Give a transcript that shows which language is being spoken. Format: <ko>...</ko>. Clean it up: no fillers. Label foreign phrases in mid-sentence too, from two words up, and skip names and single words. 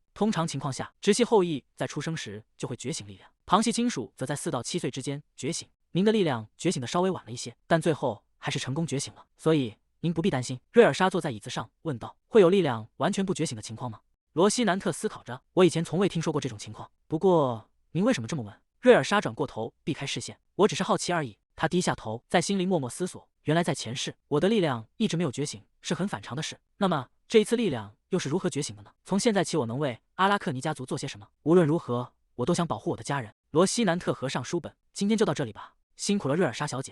<zh>通常情況下，直系後裔在出生時就會覺醒力量，旁系親屬則在4到7歲之間覺醒。您的力量覺醒得稍微晚了一些，但最後還是成功覺醒了，所以您不必擔心。” 瑞爾莎坐在椅子上問道：“會有力量完全不覺醒的情況嗎？” 羅西南特思考着：“我以前從未聽說過這種情況。不過，您為什麼這麼問？”瑞爾莎轉過頭，避開視線：“ 我只是好奇而已。” 他低下頭，在心裡默默思索：原來在前世，我的力量一直沒有覺醒，是很反常的事。那麼這一次力量又是如何覺醒的呢？從現在起，我能為阿拉克尼家族做些什麼？無論如何，我都想保護我的家人。羅西南特合上書本：“今天就到這裡吧，辛苦了，瑞爾莎小姐。</zh>